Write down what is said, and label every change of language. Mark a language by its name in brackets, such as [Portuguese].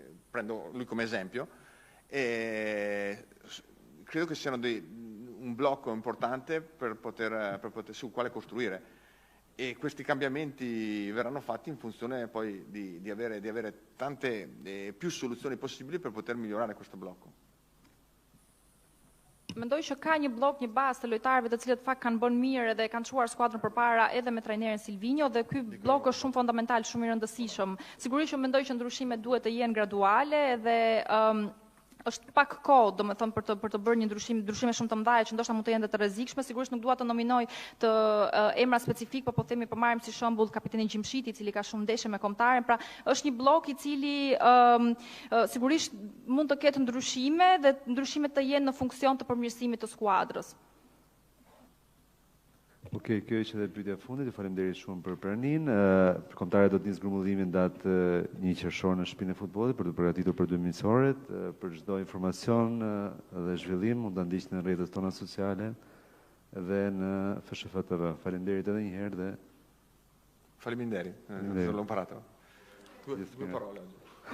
[Italian] prendo lui come esempio, e credo che siano un blocco importante per poter, su quale costruire, e questi cambiamenti verranno fatti in funzione poi di avere tante più soluzioni possibili per poter migliorare questo blocco. [Albanian] Mendoj që ka një blok, një bazë të lojtarëve të cilët fakt kanë bën mirë dhe kanë çuar skuadrën përpara edhe me trajnerin Silvinho, dhe ky blok është shumë fundamental, shumë i rëndësishëm. Sigurisht që mendoj që ndryshimet duhet të jenë graduale dhe është pak kohë, domethënë për të bërë një ndryshime shumë të mëdha që ndoshta mund të jenë të rrezikshme. Sigurisht nuk dua të nominoj të emra specifik, por po themi për marrim si shembull kapitenin Gjimshiti, i cili ka shumë ndeshje me kombëtaren. Pra, është një blok i cili sigurisht mund të ketë ndryshime dhe ndryshimet të jenë në funksion të përmirësimit të skuadrës. Okej, kjo është edhe pyetja e fundit. Ju faleminderit shumë për pranin. Kombëtarët do të nisë grumbullimin datë 1 qershor në shtëpinë e futbollit për të përgatitur për 2 miqësorët. Për çdo informacion dhe zhvillim mund ta ndiqni në rrjetet tona sociale dhe në FSHF TV. Faleminderit edhe një herë dhe Faleminderit. [Italian] L'ho imparato. Due parole oggi.